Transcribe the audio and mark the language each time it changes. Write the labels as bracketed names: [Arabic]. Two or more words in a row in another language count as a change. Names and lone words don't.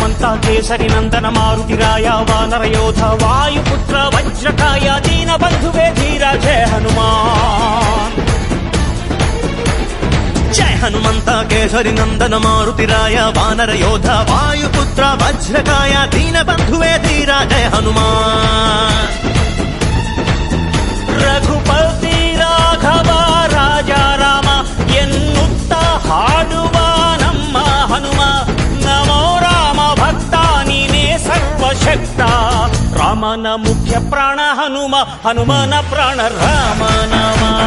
[Telugu] కేసరి నందన మారుతిరాయ వానరయోధ వాయుపుత్ర వజ్రకాయ దీన బంధువే ధీర జయ హనుమాన్. జయ హనుమంత కేసరి నందన మారుతిరాయ వానర యోధ వాయుపుత్ర వజ్రకాయ దీన బంధువే ధీర జయ హనుమాన్. [Kannada] ರಘುಪತಿ ರಾಘವ ರಾಜ ರಾಮ ಎನ್ನುತ್ತ ಹಾಡುವ ನಮ್ಮ ಹನುಮ ನಮೋ ರಾಮ ಭಕ್ತ ನೀನೇ ಸರ್ವಶಕ್ತ. ರಾಮನ ಮುಖ್ಯ ಪ್ರಾಣ ಹನುಮ ಹನುಮನ ಪ್ರಾಣ ರಾಮ ನಾಮ.